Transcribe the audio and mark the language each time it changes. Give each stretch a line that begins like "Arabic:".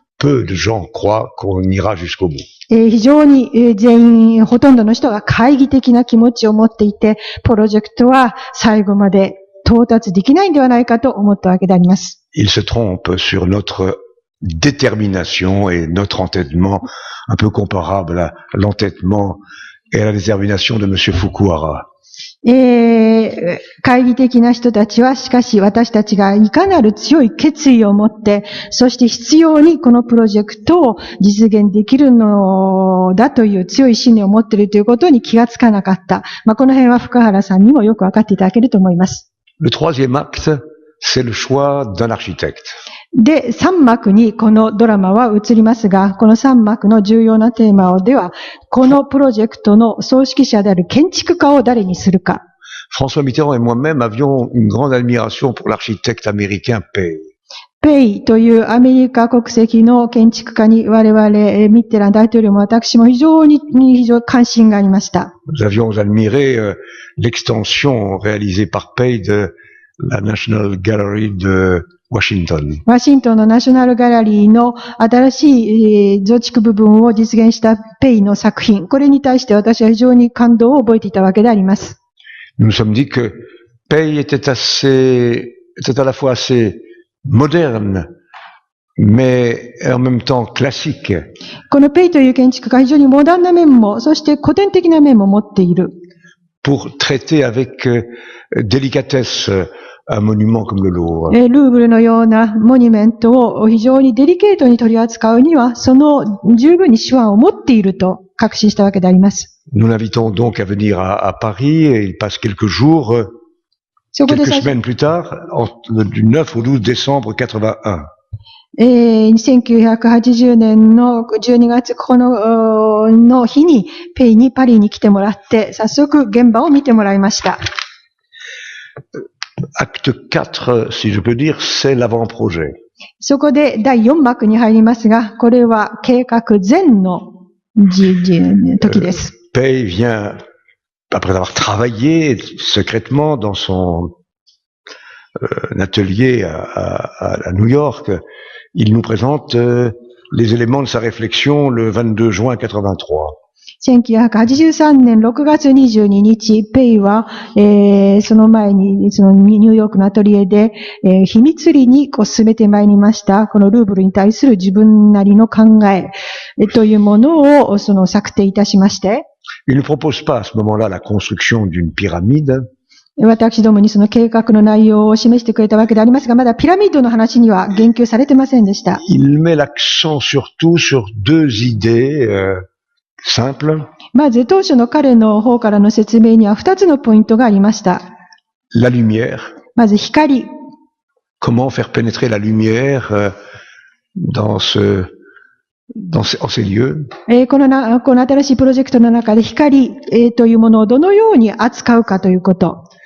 French: Peu de gens croient qu'on ira jusqu'au bout.
Japanese: 非常に全員、ほとんどの人が懐疑的な気持ちを持っていて、プロジェクトは最後まで到達できないんではないかと思ったわけであります。
French: Ils se trompent sur notre détermination et notre entêtement, un peu comparable à l'entêtement et à la détermination de M. Fukuhara.
Japanese: 懐疑的な人たちは、しかし私たちがいかなる強い決意を持って、そして必要にこのプロジェクトを実現できるのだという強い信念を持っているということに気がつかなかった。この辺は福原さんにもよくわかっていただけると思います。
French: Le troisième acte, c'est le choix d'un architecte.
Japanese: で、3幕にこのドラマは移りますが、この3幕の重要なテーマでは、このプロジェクトの総指揮者である建築家を誰にするか。
French: François Mitterrand et moi-même avions une grande admiration pour l'architecte américain Pei.
Japanese: ペイというアメリカ国籍の建築家に我々、ミッテラン大統領も私も非常に関心がありました。
French: Nous avions admiré l'extension réalisée par Pei de la National Gallery de Washington.
Japanese: ワシントンのナショナルギャラリーの新しい増築部分を実現したペイの作品。これに対して私は非常に感動を覚えていたわけであります。
French: Nous nous sommes dit que Pei était à la fois assez moderne, mais en même temps classique.
Japanese: このペイという建築家は非常にモダンな面も、そして古典的な面も持っている。
French: Pour traiter avec délicatesse un monument comme le Louvre.
Japanese: ルーブルのようなモニュメントを非常にデリケートに取り扱うには、その十分に手腕を持っていると確信したわけであります。
French: Nous l'invitons donc à venir à Paris et il passe quelques jours, quelques semaines plus tard, du 9 au 12 décembre 81.
Japanese: 1980年の12月9日の日にペイにパリに来てもらって、早速現場を見てもらいました。
French: Acte 4, si je peux dire, c'est l'avant-projet.
Japanese: そこで第4幕に入りますが、これは計画前の時です。
French: Pei vient, après avoir travaillé secrètement dans son atelier à New York, il nous présente les éléments de sa réflexion le 22 juin 83.
Japanese: 1983年6月22日、ペイは、その前に、そのニューヨークのアトリエで、秘密裏に進めてまいりました、このルーブルに対する自分なりの考え、というものを、策定いたしまして、
French: Il ne propose pas à ce moment-là la construction d'une pyramide.
Japanese: 私どもにその計画の内容を示してくれたわけでありますが、まだピラミッドの話には言及されてませんでした。
French: Il met l'accent surtout sur deux idées simples.
Japanese: まず当初の彼の方からの説明には2つのポイントがありました。
French: La lumière.
Japanese: まず光。
French: Comment faire pénétrer la lumière dans ces lieux.
Japanese: この新しいプロジェクトの中で光、というものをどのように扱うかということ。